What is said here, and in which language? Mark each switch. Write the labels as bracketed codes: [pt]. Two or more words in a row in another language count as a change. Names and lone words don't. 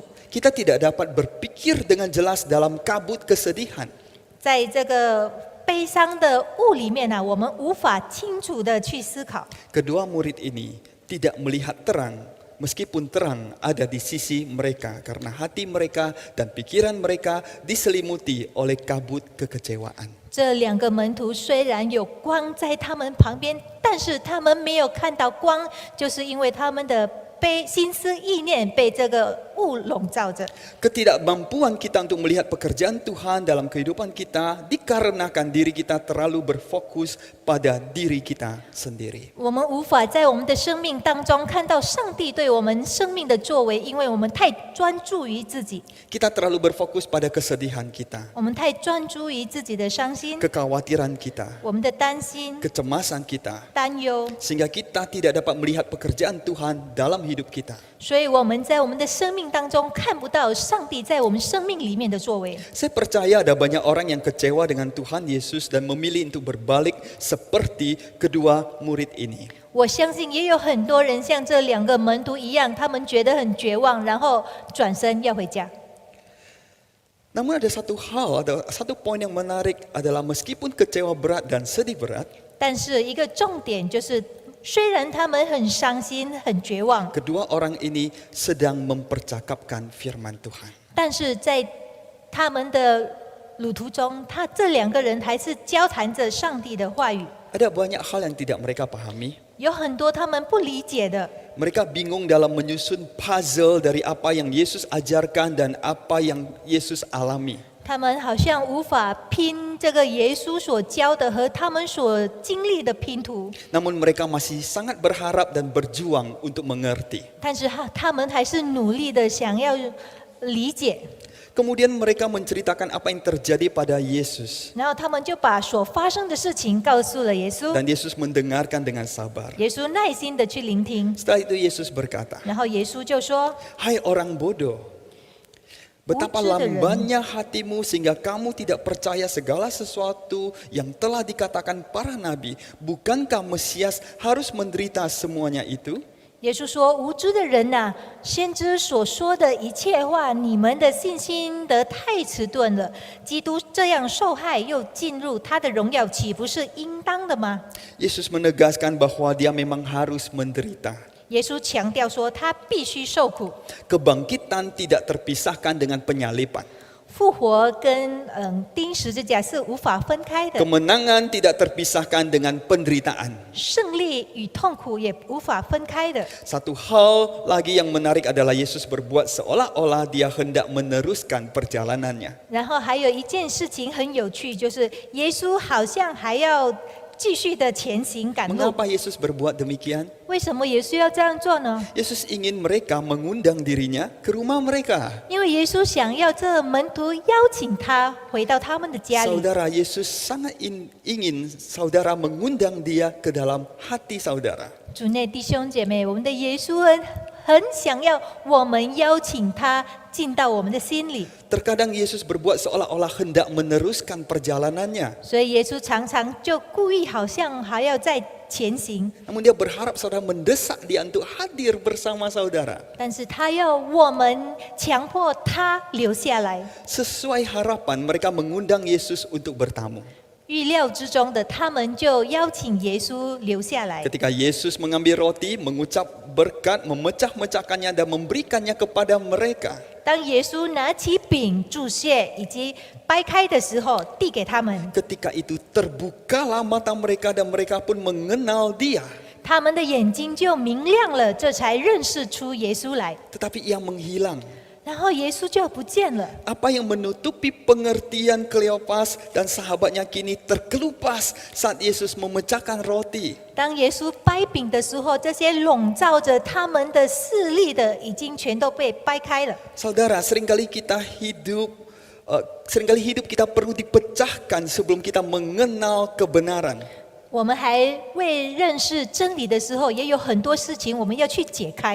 [id] Kita tidak dapat berpikir dengan jelas dalam kabut kesedihan. [zh] 在这个悲伤的雾里面我们无法清楚的去思考。 [id] Kedua murid ini tidak melihat terang, meskipun terang ada di sisi mereka karena hati mereka dan pikiran mereka diselimuti oleh kabut kekecewaan. [zh] 这两个门徒虽然有光在他们旁边，但是他们没有看到光，就是因为他们的心思意念被这个雾笼罩着。 [id] Ketidakmampuan kita untuk melihat pekerjaan Tuhan dalam kehidupan kita dikarenakan diri kita terlalu berfokus pada diri kita sendiri. [zh] 我们无法在我们的生命当中看到上帝对我们生命的作为，因为我们太专注于自己， [id] Kita terlalu berfokus pada kesedihan kita, [zh] 我们太专注于自己的伤心， [id] kekhawatiran kita, [zh] 我们的担心、 [id] kecemasan kita, [zh] 担忧， [id] sehingga kita tidak dapat melihat pekerjaan Tuhan dalam hidup kita. [zh] 所以我们在我们的生命当中看不到上帝在我们生命里面的作为。 [id] Saya percaya ada banyak orang yang kecewa dengan Tuhan Yesus dan memilih untuk berbalik seperti kedua murid ini. [zh] 我相信也有很多人像这两个门徒一样，他们觉得很绝望，然后转身要回家。 [id] Namun ada satu poin yang menarik adalah meskipun kecewa berat dan sedih berat, [zh] 但是一个重点就是，虽然他们很伤心、很绝望， [id] kedua orang ini sedang mempercakapkan firman Tuhan. [zh] 但是在他们的旅途中，这两个人还是交谈着上帝的话语。 [id] Ada banyak hal yang tidak mereka pahami. [zh] 有很多他们不理解的， [id] Mereka bingung dalam menyusun puzzle dari apa yang Yesus ajarkan dan apa yang Yesus alami. [zh] 他们好像无法拼这个耶稣所教的和他们所经历的拼图， [id] Namun mereka masih sangat berharap dan berjuang untuk mengerti. [zh] 但是他们还是努力的想要理解。 [id] Kemudian mereka menceritakan apa yang terjadi pada Yesus. [zh] 然后他们就把所发生的事情告诉了耶稣， [id] Dan Yesus mendengarkan dengan sabar. [zh] 耶稣耐心的去聆听， [id] Setelah itu Yesus berkata, [zh] 然后耶稣就说 [id] Hai orang bodoh, betapa lambannya hatimu sehingga kamu tidak percaya segala sesuatu yang telah dikatakan para nabi. Bukankah Mesias harus menderita semuanya itu? [zh] 耶稣说：“无知的人呐、先知所说的一切话，你们的信心得太迟钝了。基督这样受害，又进入他的荣耀，岂不是应当的吗？” [id] Yesus menegaskan bahwa dia memang harus menderita. [zh] 耶稣强调说，他必须受苦。 [id] Kebangkitan tidak terpisahkan dengan penyaliban. [zh] 复活跟钉十字架是无法分开的， [id] Kemenangan tidak terpisahkan dengan penderitaan. [zh] 胜利与痛苦也无法分开的。 [id] Satu hal lagi yang menarik adalah Yesus berbuat seolah-olah dia hendak meneruskan perjalanannya. [zh] 然后还有一件事情很有趣，就是耶稣好像还要继续的前行赶路。 [id] Mengapa Yesus berbuat demikian? [zh] 为什么耶稣要这样做呢？ [id] Yesus ingin mereka mengundang dirinya ke rumah mereka. [zh] 因为耶稣想要这门徒邀请他回到他们的家里。 [id] Saudara, Yesus sangat ingin saudara mengundang dia ke dalam hati saudara. [zh] 主内弟兄姐妹，我们的耶稣很想要我们邀请他进到我们的心里， [id] Terkadang Yesus berbuat seolah-olah hendak meneruskan perjalanannya. [zh] 所以耶稣常常就故意好像还要再前行， [id] Namun dia berharap saudara mendesak dia untuk hadir bersama saudara. [zh] 但是他要我们强迫他留下来。 [id] Sesuai harapan mereka mengundang Yesus untuk bertamu. [zh] 预料之中的，他们就邀请耶稣留下来。 [id] Ketika Yesus mengambil roti, mengucap berkat, memecah-mecahkannya dan memberikannya kepada mereka. [zh] 当耶稣拿起饼祝谢以及掰开的时候，递给他们， [id] Ketika itu terbukalah mata mereka dan mereka pun mengenal dia. [zh] 他们的眼睛就明亮了，这才认识出耶稣来。 [id] Tetapi ia menghilang. [zh] 然后耶稣就不见了。 [id] Apa yang menutupi pengertian Kleopas dan sahabatnya kini terkelupas saat Yesus memecahkan roti. [zh] 当耶稣掰饼的时候，这些笼罩着他们的视力的，已经全都被掰开了。 [id] Saudara, seringkali hidup kita perlu dipecahkan sebelum kita mengenal kebenaran. [zh] 我们还未认识真理的时候，也有很多事情我们要去解开，